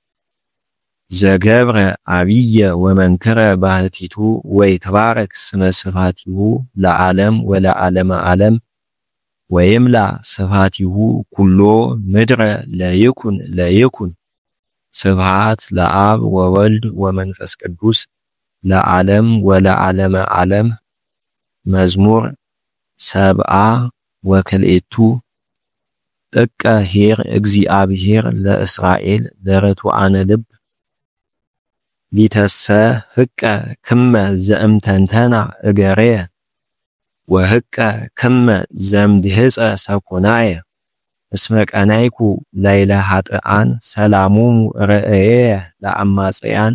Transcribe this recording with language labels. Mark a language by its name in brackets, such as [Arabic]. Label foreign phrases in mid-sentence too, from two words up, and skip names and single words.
[Geez] ዘገብረ አብየ ወመንክረ ባህቲቱ ወይትባረክ ስመ ስፋቲሁ ለዓለም ወለዓለመ ዓለም ወይምላ ስፋቲሁ ኩሎ ምድረ ለይኩን ለይኩን ስብሐት ለአብ ወወልድ ወመንፈስ ቅዱስ ለዓለም ወለዓለመ ዓለም። መዝሙር 70 ወክልኤቱ። ጥቀ ኄር እግዚአብሔር ለእስራኤል ለርቱዓነ ልብ ሊተሰ ህቀ ክመ ዘእምተንተና እገሬየ ወህቀ ክመ ዘምድህፀ ሰኮናየ እስመ ቀናይኩ ላይለ ኃጥኣን ሰላሞሙ ረእየየ ለአማጽያን